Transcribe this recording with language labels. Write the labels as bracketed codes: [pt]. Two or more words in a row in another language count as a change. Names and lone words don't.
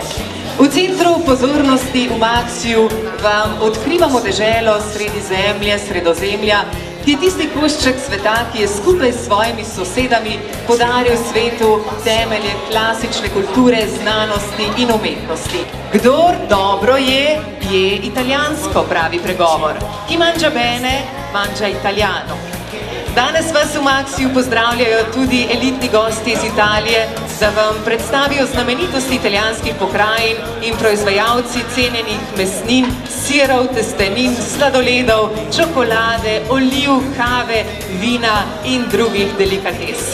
[sl] V centru pozornosti v Maxiju vam odkrivamo deželo sredi zemlje, Sredozemlja, ki je tisti košček sveta, ki je skupaj s svojimi sosedami podaril svetu temelje klasične kulture, znanosti in umetnosti. Kdor dobro je, je italijansko, pravi pregovor. [it] Ki mangia bene, mangia italiano. [sl] Danes vas v Maxiju pozdravljajo tudi elitni gosti iz Italije, da vam predstavijo znamenitosti italijanskih pokrajin in proizvajalci cenjenih mesnin, sirov, testenin, sladoledov, čokolade, oliv, kave, vina in drugih delikates.